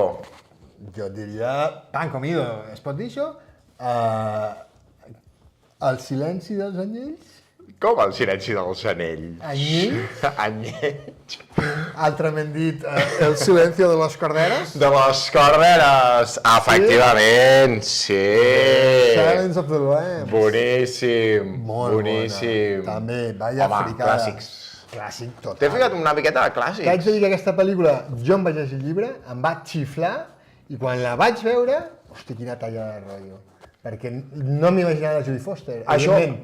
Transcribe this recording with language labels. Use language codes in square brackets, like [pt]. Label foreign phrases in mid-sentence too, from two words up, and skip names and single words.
[ca] Jo et diria... [es] Pan comido. [ca] Es pot dir això? El silenci dels anyells? Com el silenci dels anells? Anyells? Anyells. Altrament dit, [es] el silencio de los corderos? [ca] De les corderes. Efectivament, sí. Silence of the Lambs. Boníssim. Molt boníssim. bona. També, vaya Home, fricada. clàssics. Clàssic total. T'he ficat una miqueta de T'haig clàssics. de dir que aquesta pel·lícula, jo em vaig llegir el llibre, em va xiflar, i quan la vaig veure, hosti, quina talla de rotllo. Perquè no m'imaginava la Judy Foster, evidentment.